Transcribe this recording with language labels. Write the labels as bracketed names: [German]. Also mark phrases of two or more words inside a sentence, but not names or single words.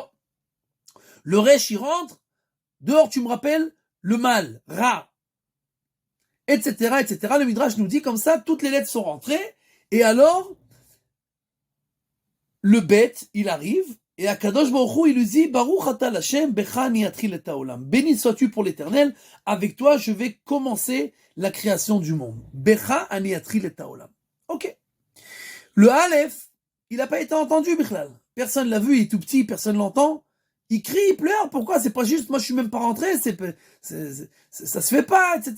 [French] Le Resh, il rentre, dehors, tu me rappelles le mal, Ra. Etc., etc. Le Midrash nous dit comme ça, toutes les lettres sont rentrées, et alors, le bête, il arrive, et [Hebrew] הקדוש ברוך הוא, [French] il lui dit, [Hebrew] ברוך אתה לה', בך אני אתחיל את העולם. [French] Béni sois-tu pour l'Éternel, avec toi, je vais commencer la création du monde. [Hebrew] בך אני אתחיל את העולם. [French] Ok. Le Aleph, il n'a pas été entendu, Bichlal. Personne l'a vu, il est tout petit, personne l'entend. Il crie, il pleure, pourquoi? C'est pas juste, moi je suis même pas rentré, ça se fait pas, etc.